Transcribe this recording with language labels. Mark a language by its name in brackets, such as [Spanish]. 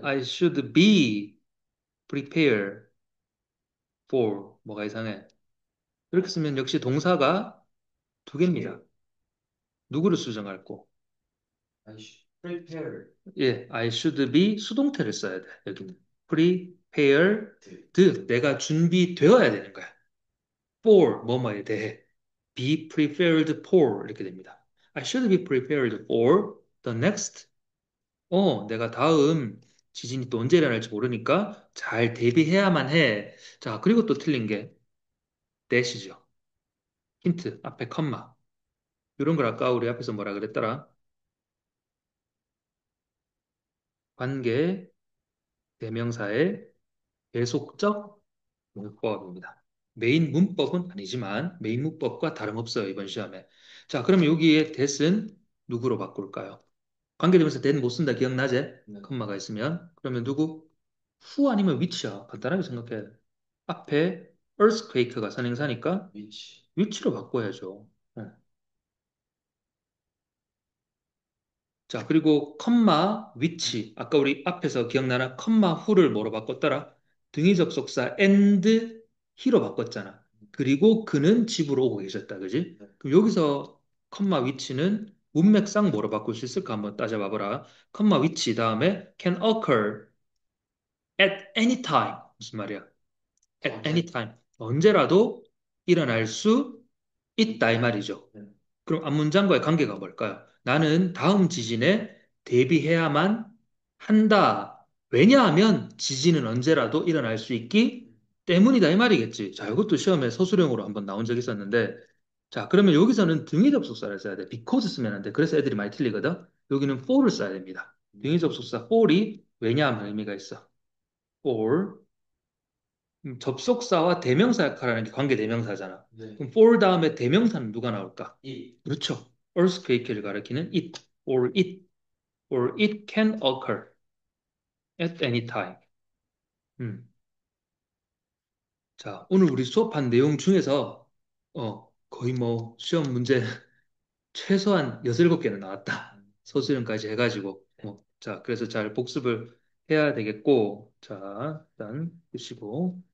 [English] I should be prepared for. [Korean] 뭐가 이상해? 이렇게 쓰면 역시 동사가 두 개입니다. 누구를 수정할 거? [English] I should prepare [Korean] 예, [English] I should be [Korean] 수동태를 써야 돼. 여기는. prepared. 내가 준비되어야 되는 거야. for, 뭐뭐에 대해. [English] be prepared for. [Korean] 이렇게 됩니다. [English] I should be prepared for the next. [Korean] 내가 다음 지진이 또 언제 일어날지 모르니까 잘 대비해야만 해. 자, 그리고 또 틀린 게 that이죠. 힌트, 앞에 컴마. 이런 걸 아까 우리 앞에서 뭐라 그랬더라? 관계 대명사의 계속적 문법입니다. 메인 문법은 아니지만 메인 문법과 다름없어요, 이번 시험에. 자, 그러면 여기에 that은 누구로 바꿀까요? 관계대명사 that 못 쓴다 기억나지? 네. 컴마가 있으면. 그러면 누구? who 아니면 which야. 간단하게 생각해. 앞에 earthquake가 선행사니까 위치. which로 바꿔야죠. 자, 그리고 컴마 위치. 아까 우리 앞에서 기억나나? 컴마 후를 뭐로 바꿨더라? 등위 접속사 and he로 바꿨잖아. 그리고 그는 집으로 오고 계셨다. 그지? 네. 그럼 여기서 컴마 위치는 문맥상 뭐로 바꿀 수 있을까? 한번 따져봐 보라. 컴마 위치 다음에 [English] can occur at any time. [Korean] 무슨 말이야? [English] at any [Korean] 언제? [English] time. [Korean] 언제라도 일어날 수 있다 이 말이죠. 네. 그럼 앞문장과의 관계가 뭘까요? 나는 다음 지진에 대비해야만 한다. 왜냐하면 지진은 언제라도 일어날 수 있기 때문이다 이 말이겠지. 자, 이것도 시험에 서술형으로 한번 나온 적이 있었는데, 자, 그러면 여기서는 등위 접속사를 써야 돼. because 쓰면 안 돼. 그래서 애들이 많이 틀리거든. 여기는 for를 써야 됩니다. 등위 접속사 for이 왜냐하면 의미가 있어. for 접속사와 대명사 역할하는 게 관계 대명사잖아. 네. 그럼 for 다음에 대명사는 누가 나올까? 이. 그렇죠. earthquake를 가리키는 [English] or it can occur at any time. 음. [Korean] 자, 오늘 우리 수업한 내용 중에서 거의 뭐 시험 문제 최소한 6-7개는 나왔다. 서술형까지 해가지고. 자, 그래서 잘 복습을 해야 되겠고, 자, 일단 보시고.